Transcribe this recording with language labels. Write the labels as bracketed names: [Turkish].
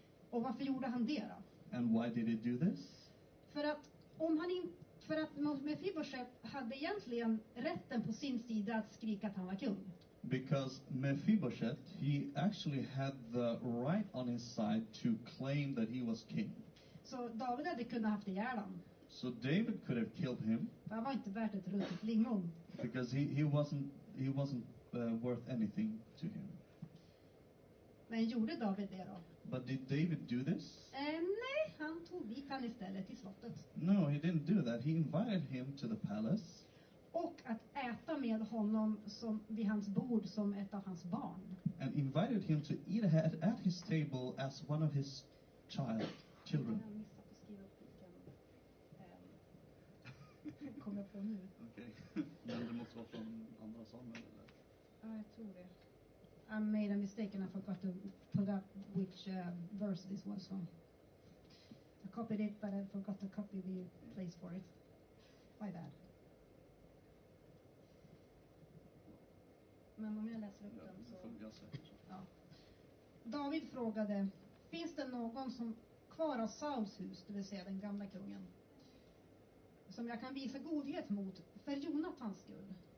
[Swedish] Och varför gjorde han det då? [English] And why did he do this? [Swedish] För att Mephibosheth hade egentligen rätten på sin sida att skrika att han var kung. [English] Because Mephibosheth, he actually had the right on his side to claim that he was king. [Swedish] Så David hade kunnat haft ihjäl honom. [English] So David could have killed him. [Swedish] För han var inte värt ett ruttet lingon. [English] Because he wasn't worth anything to him. [Swedish] Men gjorde David det då? [English] But did David do this? [Swedish] Nej, han tog dit han istället till slottet. [English] No, he didn't do that. He invited him to the palace. [Swedish] Och att äta med honom som vid hans bord som ett av hans barn. [English] And invited him to eat at his table as one of his children. [Swedish] Jag missade att skriva upp vilken kommer jag på nu. Okej. Men det måste vara från andra Samuel eller? Ja, jag tror det. [English] I made a mistake and I forgot to put up which verse this was from. I copied it but I forgot to copy the place for it. My bad. [Swedish] Men om jag läser upp den så... Ja. David frågade, finns det någon som kvar av Sauls hus, det vill säga den gamla kungen, som jag kan visa godhet mot för Jonathans skull?